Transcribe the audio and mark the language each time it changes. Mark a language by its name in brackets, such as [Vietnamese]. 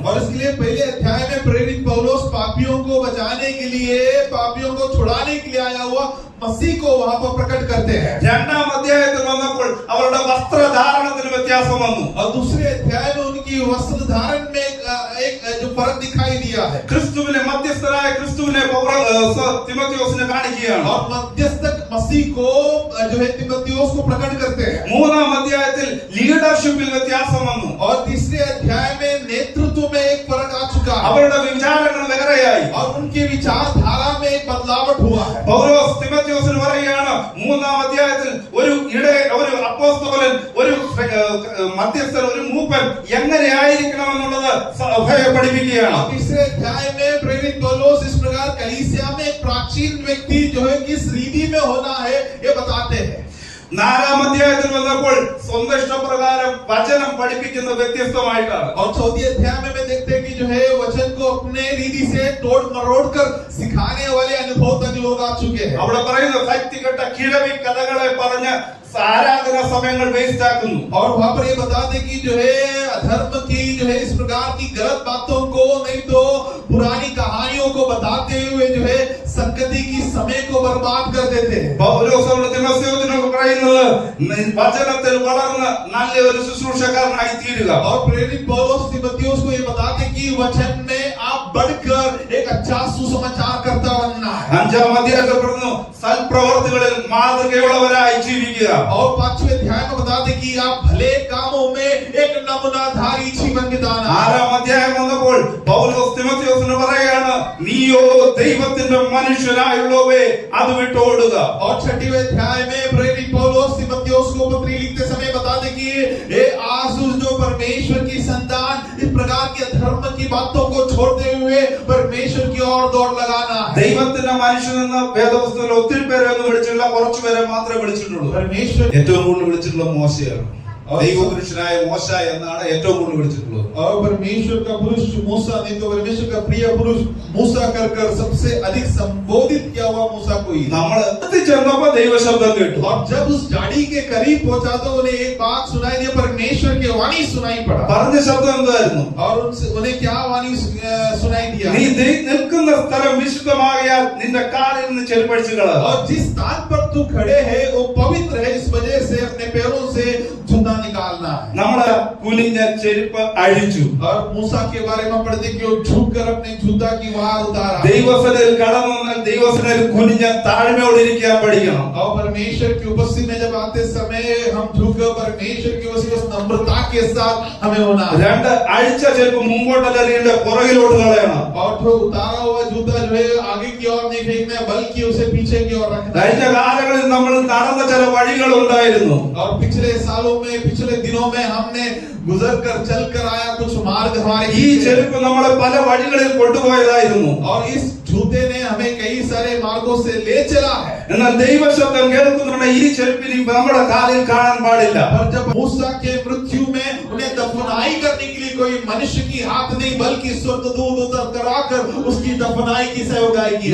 [Hindi] और इसके लिए पहले अध्याय में प्रेरित पौलुस पापियों को बचाने के लिए, पापियों को छुड़ाने के लिए आया हुआ मसीह को वहां पर प्रकट करते हैं। [Malayalam] 2-ാം അധ്യായത്തിൽ വന്നപ്പോൾ അവരുടെ വസ്ത്രധാരണത്തിന് വ്യത്യാസം വന്നു. [Hindi] और दूसरे अध्याय में उनकी वस्त्र धारण में एक जो फर्क दिखाई दिया है। [Malayalam] ക്രിസ്തുവിനെ മധ്യസ്ഥനായ ക്രിസ്തുവിനെ തിമോത്തിയോസിനെ കാണിക്കുകയാണ്. [Hindi] और मध्यस्थक मसीह को जो है तिमोथियोस को प्रकट करते हैं। [Malayalam] 3-ാം അധ്യായത്തിൽ ലീഡർഷിപ്പിൽ വ്യത്യാസം വന്നു. [Hindi] और तीसरे अध्याय में नेतृत्व में एक फर्क आ चुका है। [Malayalam] അവരുടെ വിചാരങ്ങൾ വേറെയായി. [Hindi] और उनके विचारधारा में एक बदलावट हुआ है। [Malayalam] പൗലോസ് തിമോത്തിയോസിന് പറയുകയാണ് 3-ാം അധ്യായത്തിൽ ഒരു അപ്പോസ്തലൻ, ഒരു മധ്യസ്ഥൻ, ഒരു മൂപ്പൻ എങ്ങനെയായിരിക്കണം എന്നുള്ളത് സഭയെ പഠിപ്പിക്കുകയാണ്. [Hindi] तीसरे अध्याय में प्रेरित पौलुस इस प्रकार कलीसिया में एक प्राचीन व्यक्ति जो है किस रीति में होना है ये बताते हैं। [Malayalam] 4-ാം അധ്യായത്തിൽ വന്നപ്പോൾ സ്വന്തം ഇഷ്ടപ്രകാരം വചനം പഠിപ്പിക്കുന്ന വ്യത്യസ്തമായിട്ടാണ്. [Hindi] और 4th अध्याय में देखते हैं कि जो है वचन को अपने रीति से तोड़ मरोड़ कर सिखाने वाले अनुभव तक लोग आ चुके हैं। [Malayalam] അവിടെ പറയുന്ന ഭക്തികെട്ട കിഴവി കഥകളെ പറഞ്ഞ് ആരാധന സമയങ്ങൾ വേസ്റ്റ് ആക്കുന്നു. [Hindi] और वहां पर ये बताते कि जो है अधर्म की जो है इस प्रकार की गलत बातों को, नहीं तो पुरानी कहानियों को बताते हुए जो है संगति की समय को बर्बाद कर देते हैं। [Malayalam] പൗലോസ് തിമോത്തിയോസിനോട് പറയുന്നത് വചനത്തിൽ വളർന്ന് നല്ലൊരു ശുശ്രൂഷക്കാരനായി തീരുക. [Hindi] और प्रेरित पौलुस तिमोथियोस को ये बताते कि वचन में आप बढ़कर एक अच्छा सुसमाचार करता बनना है। [Malayalam] 5-ാം അധ്യായത്തിൽ പറഞ്ഞു സൽപ്രവർത്തികളിൽ മാതൃകയുള്ളവരായി ജീവിക്കുക. [Hindi] और 5वें अध्याय में बताते कि आप भले कामों में एक नमूनाधारी जीवन बिताना। [Malayalam] 6-ാം അധ്യായം വന്നപ്പോൾ പൗലോസ് തിമോത്തിയോസിന് പറയുകയാണ് നീയോ ദൈവത്തിന്റെ മനുഷ്യനായുള്ളവേ അത് വിട്ടോടുക. [Hindi] और 6वें अध्याय में प्रेरित पौलुस तिमोथियोस को पत्री लिखते समय बताते कि हे आसुस जो परमेश्वर की संतान, इस प्रकार की अधर्म की बातों को छोड़ते हुए परमेश्वर की ओर दौड़ लगाना है। [Malayalam] ദൈവത്തിന്റെ മനുഷ്യനെന്ന് വേദപുസ്തകത്തിൽ ഒത്തിരി പേരെ ഒന്നും വിളിച്ചില്ല, കുറച്ചുപേരെ മാത്രമേ വിളിച്ചിട്ടുള്ളൂ. [Hindi] परमेश्वर [Malayalam] ഏറ്റവും കൂടുതൽ വിളിച്ചിട്ടുള്ള മോശയാണ്. ദൈവപുരുഷനായ മോശ എന്നാണ് ഏറ്റവും കൂടുതൽ വിളിച്ചിട്ടുള്ളത്. [Hindi] और परमेश्वर का पुरुष मूसा, नहीं तो परमेश्वर का प्रिय पुरुष मूसा कर सबसे अधिक संबोधित किया हुआ मूसा को ही। [Malayalam] നമ്മൾ ചെന്നപ്പോ ദൈവശബ്ദം കേട്ടു. [Hindi] और जब उस झाड़ी के करीब पहुंचा तो उन्हें एक बात सुनाई दी, परमेश्वर की वाणी सुनाई पड़ा। [Malayalam] പറഞ്ഞ ശബ്ദം എന്തായിരുന്നു? [Hindi] और उनसे उन्हें क्या वाणी सुनाई दिया? [Malayalam] നീ നിൽക്കുന്ന സ്ഥലം വിശുദ്ധമാകയാൽ നിന്റെ കാലിൽ നിന്ന് ചെരുപ്പഴിച്ചു കളയുക. [Hindi] और जिस स्थान पर तू खड़े है वो पवित्र है, इस वजह से अपने पैरों से जूता निकालना है। [Malayalam] നമ്മള് കുനിഞ്ഞ ചെരുപ്പ് അഴിച്ചു. [Hindi] और मूसा के बारे में पढ़ते कि वो झुककर अपने जूता की वार उतारा। [Malayalam] ദൈവസനയിൽ കടന്നു വന്നാൽ ദൈവസനയിൽ കുനിഞ്ഞ താഴ്മയോടെ ഇരിക്കാൻ പഠിക്കണം. [Hindi] और परमेश्वर की उपस्थिति में जब आते समय हम झुककर परमेश्वर की उपस्थिति में नम्रता के साथ हमें होना है। [Malayalam] 2 അഴിച്ച ചെരുപ്പ് മുമ്പോട്ടല്ല എറിയേണ്ട, പുറകിലോട്ട് കളയണം. [Hindi] और जो उतारा हुआ जूता जो है आगे की ओर नहीं फेंकना, बल्कि उसे पीछे की ओर रखना। [Malayalam] കഴിഞ്ഞ കാലങ്ങളിൽ നമ്മൾ നടന്ന ചില വഴികൾ ഉണ്ടായിരുന്നു. [Hindi] और पिछले सालों में, पिछले दिनों में हमने गुजर कर चल कर आया कुछ मार्ग हमारे [Malayalam] ഈ ചെരുപ്പ് നമ്മളെ പല വഴികളിൽ കൊണ്ടുപോയതായിരുന്നു. [Hindi] और इस जूते ने हमें कई सारे मार्गों से ले चला है। [Malayalam] എന്നാൽ ദൈവശബ്ദം കേൾക്കുന്നുണ്ട് ഈ ചെരുപ്പിനി നമ്മുടെ കാലിൽ കാണാൻ പാടില്ല. [Hindi] और जब मूसा के मृत्यु में उन्हें दफनाई करने के लिए कोई मनुष्य की हाथ नहीं, बल्कि स्वर्गदूत उतर कर आकर उसकी दफनाई की सेवकाई की।